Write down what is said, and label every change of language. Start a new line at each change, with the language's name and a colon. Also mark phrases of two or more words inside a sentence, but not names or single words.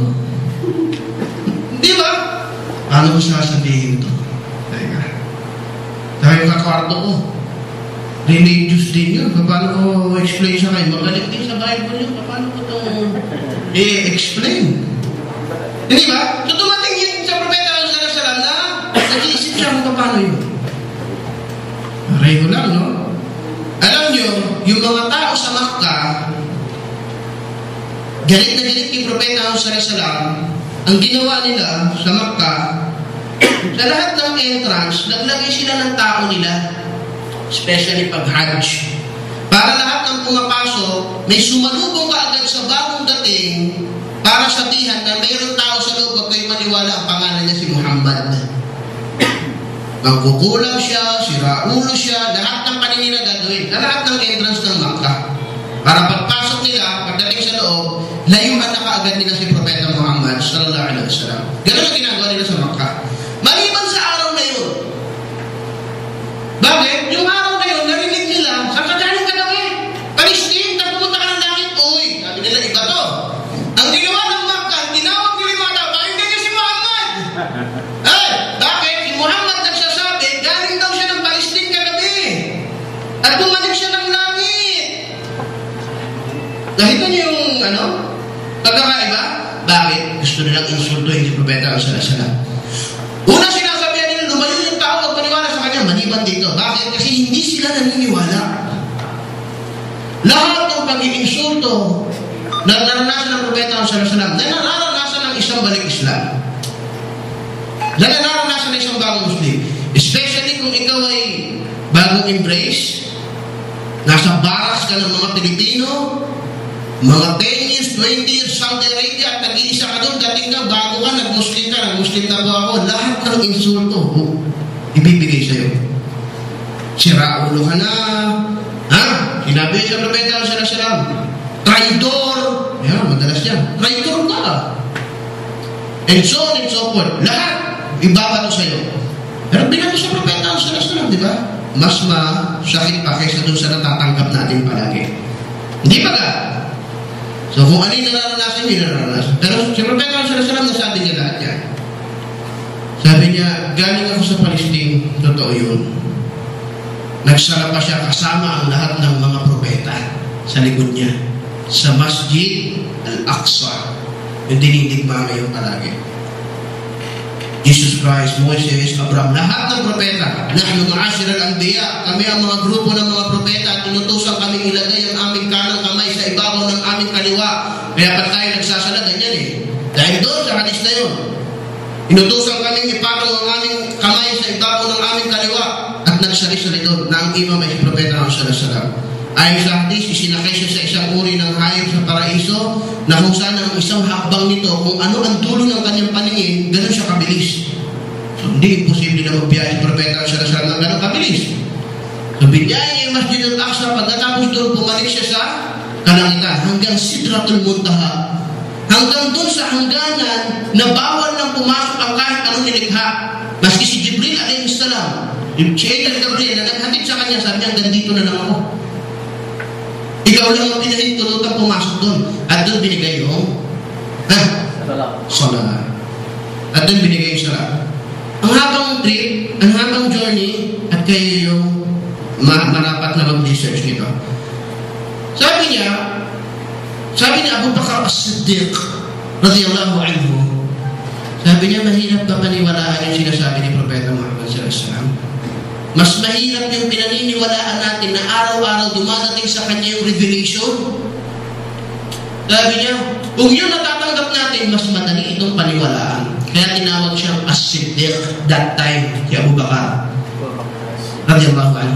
Filipino: Di ba? Paano ko sasabihin ito? Teka. Dahil kakwarto ko, religious din yun. Paano ko explain sa kayo? Magaling din sa Bible yun. Paano ko itong i-explain? Hindi ba? So dumating yun sa Propeta
Arabic: صلى الله عليه وسلم
Filipino: na nag-iisip siya kung paano yun. Pareho lang, no? Alam nyo, yung mga tao sa Makkah, galit na galit kay Propeta
Arabic: صلى الله عليه وسلم,
Filipino: ang ginawa nila sa Makkah, sa lahat ng entrance, naglagay sila ng tao nila. Especially pag Hajj. Para lahat ng pumapasok, may sumalubong kaagad sa bagong dating para sabihan na mayroong tao sa loob, huwag kayo maniwala ang pangalan niya si Muhammad. Magkukulam siya, siraulo siya, lahat ng paninira gagawin, lahat ng entrance ng Makkah. Para pagpasok nila, pagdating sa loob, layuan na kaagad nila si Propeta Muhammad
Arabic: صلى الله عليه وسلم.
Filipino: Ganun ang ginagawa nila sa Makkah. Maliban sa araw na yun. Bakit? Yung araw na yun, narinig nila, saan ka galing ka daw Palestine, pumunta ka ng langit. Uy, sabi nila, iba to. Ang ginawa ng Makkah, tinawag nila yung mga tao, hindi niya si Muhammad. Bakit? Si Muhammad nagsasabi, galing daw siya ng Palestine kagabi. At bumalik siya ng langit. Nakita niyo yung, pagkakaiba? Bakit? Gusto nilang insultuhin si Propeta
Arabic: صلى الله عليه وسلم.
Filipino: Una sinasabihan nila, lumayo yung tao at maniwala sa kanya, maliban dito. Bakit? Kasi hindi sila naniniwala. Lahat ng pag-iinsulto na naranasan ng Propeta
Arabic: صلى الله عليه وسلم,
Filipino: na naranasan ng isang balik Islam. Na naranasan ng isang bagong Muslim. Especially kung ikaw ay bagong embrace, nasa barracks ka ng mga Pilipino, mga 10 years, 20 years, Saudi Arabia, at nag-iisa ka doon, dating ka, bago ka, nag-Muslim ka, nag-Muslim na po ako, lahat ka ng insulto, ibibigay sa'yo. Siraulo ka na, sinabi sa Propeta
Arabic: صلى الله عليه وسلم,
Filipino: traitor, madalas yan, traitor ka,
English: and so on and so forth,
Filipino: lahat, ibabato sa'yo. Pero binato sa Propeta
Arabic: صلى الله عليه وسلم,
Filipino: di ba? Mas masakit pa kaysa doon sa natatanggap natin palagi. Hindi ba ka? So kung ano yung nararanasan, yun nararanasan. Pero si Propeta
Arabic: صلى الله عليه وسلم,
Filipino: nasabi niya lahat yan. Sabi niya, galing ako sa Palestine, totoo yun. Nagsara pa siya kasama ang lahat ng mga propeta sa likod niya. Sa Masjid Al-Aqsa, yung dinidigma ngayon palagi. Jesus Christ, Moses, Abraham, lahat ng propeta.
Arabic: نحن معاشر الأنبياء,
Filipino: kami ang mga grupo ng mga propeta at tinutusan kaming ilagay ang aming kanang kamay sa ibabaw ng aming kaliwa. Kaya pa tayo nagsasala ganyan Dahil doon sa hadis na yun, inutusan kaming ipakaw ang aming kamay sa ibabaw ng aming kaliwa at nagsari-sari doon na ang imam ay si Propeta
Arabic: صلى الله عليه وسلم.
Filipino: Ayon sa hadis, isinakay siya sa isang uri ng hayop sa paraiso na kung saan ang isang hakbang nito, kung ano ang dulo ng kanyang paningin, ganun siya kabilis. So, hindi imposible na magbiyahe si Propeta
Arabic: صلى الله عليه وسلم
Filipino: ng ganun kabilis. So, binyahe niya yung Masjid Al-Aqsa, pagkatapos doon, pumalik siya sa kalangitan hanggang Sidratul Muntaha. hanggang doon sa hangganan na bawal nang pumasok ang kahit anong nilikha. Maski si Jibril
Arabic: عليه السلام,
Filipino: si Angel Gabriel na naghatid sa kanya, sabi niya, hanggang dito na lang ako. Ikaw lang ang pinahintulutang pumasok doon. At doon binigay yung salat. At doon binigay yung salat. Ang habang trip, ang habang journey, at kayo yung marapat na mag-research nito. Sabi ni Abu Bakr as-Siddiq
Arabic: رضي الله عنه,
Filipino: sabi niya, mahirap ba paniwalaan yung sinasabi ni Propeta Muhammad
Arabic: صلى الله عليه وسلم?
Filipino: Mas mahirap yung pinaniniwalaan natin na araw-araw dumadating sa kanya yung revelation. Sabi niya, kung yun natatanggap natin, mas madali itong paniwalaan. Kaya tinawag siyang as-Siddiq
English: that time,
Filipino: si Abu Bakr
Arabic: رضي الله عنه.